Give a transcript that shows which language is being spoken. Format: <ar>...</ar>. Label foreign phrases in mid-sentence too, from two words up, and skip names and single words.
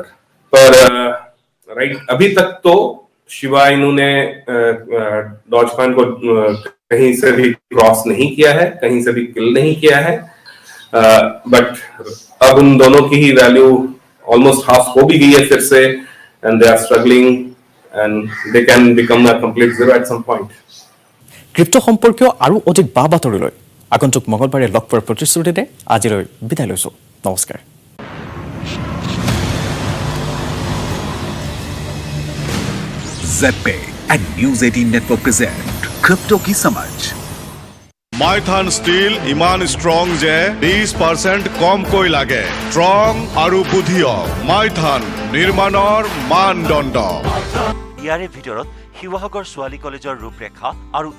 <hi>पर राइट अभी तक तो शिबा इनू ने डॉज कॉइन को कहीं से भी क्रॉस नहीं किया है, कहीं से भी किल नहीं किया है। बट अब उन दोनों की ही वैल्यू</hi> <en>almost half</en> <hi>हो भी गई है फिर से,</hi> <en>and they are struggling and they can become a complete zero at some point.</en> <as>ক্ৰিপ্টো সম্পৰ্কীয় আৰু অধিক বা বাতৰিলৈ আগন্তুক মঙলবাৰে লগ পোৱাৰ প্ৰতিশ্ৰুতিৰে আজিলৈ বিদায় লৈছোঁ। নমস্কাৰ।</as> <en>ZPay and News 18 Network present</en> <hi>क्रिप्टो की समझ।</hi> <as>মাইথান ষ্টীল ইমান ষ্ট্ৰং যে 20% কমকৈ লাগে। ষ্ট্ৰং আৰু বুদ্ধিয় মাইথান নিৰ্মাণৰ মানদণ্ড। ইয়াৰে ভিতৰত শিৱসাগৰ ছোৱালী কলেজৰ ৰূপৰেখা আৰু</as>